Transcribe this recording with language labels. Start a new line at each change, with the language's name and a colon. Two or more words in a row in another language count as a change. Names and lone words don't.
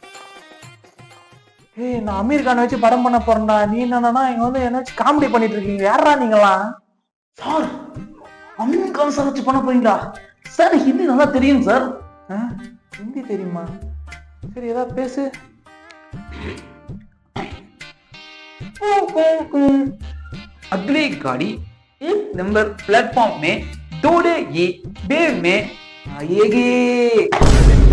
Tamil: ஏய், நான் அமீர் கானை வச்சு படம் பண்ண போறேன்டா. நீ என்னன்னா இங்க வந்து என்ன வச்சு காமெடி பண்ணிட்டு இருக்கீங்க? யாரா நீங்களாம்? சார் அமீர் கான் சார் வச்சு பண்ண போறீங்களா? சார் ஹிந்தி நல்லா தெரியும் சார். ஹிந்தி தெரியுமா? சரி ஏதா பேசு.
Hindi: अगली गाड़ी 1 नंबर प्लेटफॉर्म में दौड़ेगी, देर में आएगी।